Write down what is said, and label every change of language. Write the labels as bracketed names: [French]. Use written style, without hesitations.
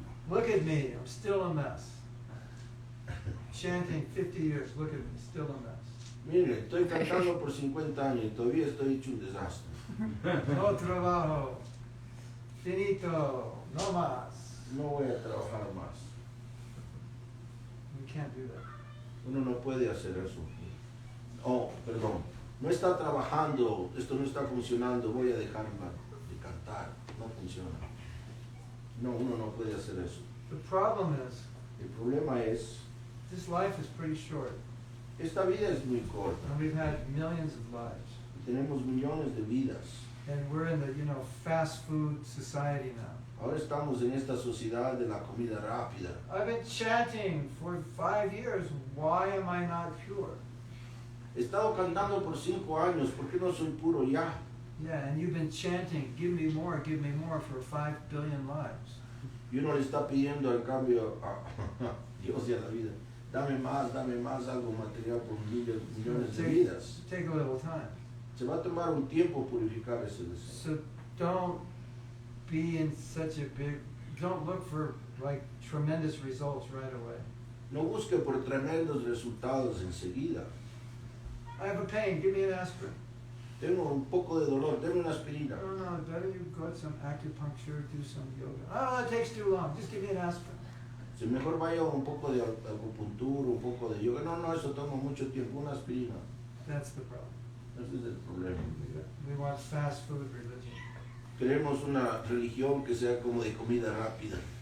[English] Look at me, I'm still a mess. Chanting 50 years, look at me, still a mess. [Spanish] Mire, estoy cantando por 50 años y todavía estoy hecho un desastre. No trabajo, finito, no más. No voy a trabajar más. [English] We can't do that. [Spanish] Uno no puede hacer eso. Oh, perdón. No está trabajando, esto no está funcionando, voy a dejarla de cantar. No funciona. No, uno no puede hacer eso. [English] The problem is, [Spanish] El problema es, [English] this life is pretty short, [Spanish] esta vida es muy corta. [English] and we've had millions of lives. [Spanish] Tenemos millones de vidas. [English] And we're in the, fast food society now. [Spanish] Ahora estamos en esta sociedad de la comida rápida. [English] I've been chanting for 5 years. Why am I not pure? [Spanish] He estado cantando por 5 años, ¿por qué no soy puro ya? [English] Yeah, and you've been chanting, give me more for 5 billion lives. [Spanish] Y uno le está pidiendo al cambio a Dios y a la vida. Dame más, algo material por millones de vidas. [English] Take a little time. [Spanish] Se va a tomar un tiempo purificar ese deseo. [English] So don't be in such a don't look for like tremendous results right away. [Spanish] No busque por tremendos resultados enseguida. [English] I have a pain, give me an aspirin. [Spanish] Tengo un poco de dolor, deme una aspirina. [English] No, better you go to some acupuncture, do some yoga. Oh, that takes too long, just give me an aspirin. [Spanish] Si mejor vaya un poco de acupuntura, un poco de yoga. No, eso toma mucho tiempo, una aspirina. [English] That's the problem. [Spanish] Ese es el problema. [English] We want fast food religion. [Spanish] Queremos una religión que sea como de comida rápida.